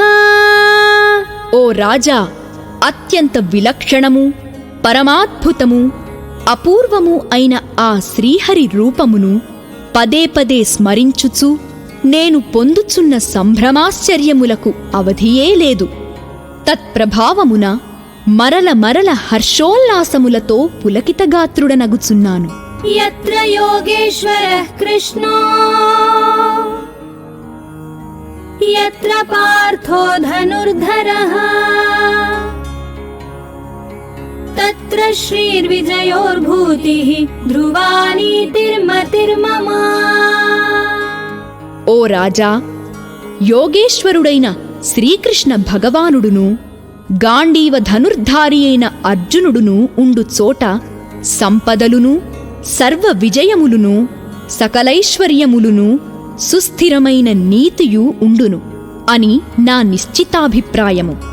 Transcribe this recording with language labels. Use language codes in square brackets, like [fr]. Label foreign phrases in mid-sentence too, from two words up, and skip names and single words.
[te] ఓ రాజా, అత్యంత విలక్షణము, పరమాద్భుతము, అపూర్వము అయిన ఆ శ్రీహరి రూపమును పదే పదే స్మరించుచు నేను పొందుచున్న సంభ్రమాశ్చర్యములకు అవధియే లేదు. తత్ప్రభావమున మరల మరల హర్షోల్లాసములతో పులకితగాత్రుడనగుచున్నాను. [sa] యత్ర యోగేశ్వరః కృష్ణో యత్ర పార్థో ధనుర్ధరః तत्र श्रीर्विजयोर्भूतिः ध्रुवा नीतिर्मतिर्मम. [te] ఓ రాజా, యోగేశ్వరుడైన శ్రీకృష్ణ భగవానుడును గాండీవ ధనుర్ధారి అయిన అర్జునుడును ఉండు చోట సంపదలును సర్వ విజయములును సకలైశ్వర్యములును సుస్థిరమైన నీతియు ఉండును అని నా నిశ్చితాభిప్రాయము.